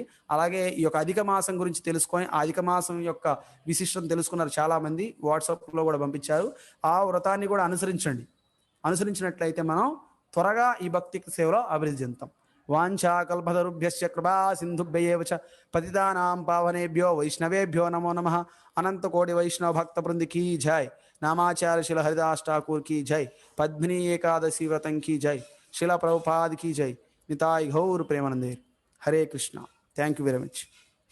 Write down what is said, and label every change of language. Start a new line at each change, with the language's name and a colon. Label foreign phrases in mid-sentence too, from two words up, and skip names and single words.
Telugu: అలాగే ఈ యొక్క అధిక మాసం గురించి తెలుసుకొని ఆ అధిక మాసం యొక్క విశిష్టతను తెలుసుకున్నారు చాలామంది, వాట్సాప్లో కూడా పంపించారు. ఆ వ్రతాన్ని కూడా అనుసరించండి. అనుసరించినట్లయితే మనం త్వరగా ఈ భక్తి సేవలో అభివృద్ధి చెందుతాం.
Sanskrit: వాంఛా కల్పతరుభ్యశ్చ కృపా సింధుభ్యయేవ చ పతితానాం పావనేభ్యో వైష్ణవేభ్యో నమో నమః.
Hindi: అనంతకోటి వైష్ణవ భక్త బృంది की जय. नामाचार्य शिला हरिदास ठाकुर की जय. पद्मिनी एकादशी व्रतं की जय. शिला प्रभुपाद की जय.
Bangla: নিতাই গৌর প্রেমানন্দে। হরে কৃষ্ণ.
English: Thank you very much.